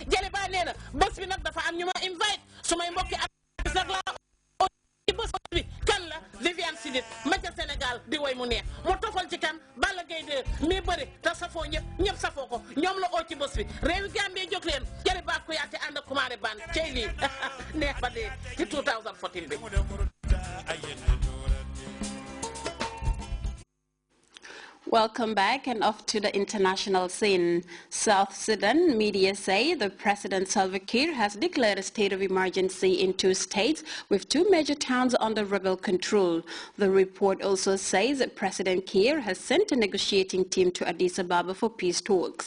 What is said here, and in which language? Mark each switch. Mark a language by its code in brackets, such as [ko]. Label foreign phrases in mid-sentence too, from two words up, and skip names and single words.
[wo] jële ba nee na bés bi nag dafa am ñu ma invite su may mbokki artiste nag la ci bés bi kan la Viviane Sidit ma ca Sénégal di woy mu neex mu tofal ci kan Balla Gaye 2 mi bëri te safoo ñëpp safoo ko ñoom la oo ci bés bi réewi Gambie jóg leen jëri baat ko yaate ànd ak kumaare ban cey lii neex ba dee ci 2014 bi [en] Welcome back and off to the international scene. South Sudan media say the President Salva Kiir has declared a state of emergency in 2 states with 2 major towns under rebel control. The report also says that President Kiir has sent a negotiating team to Addis Ababa for peace talks.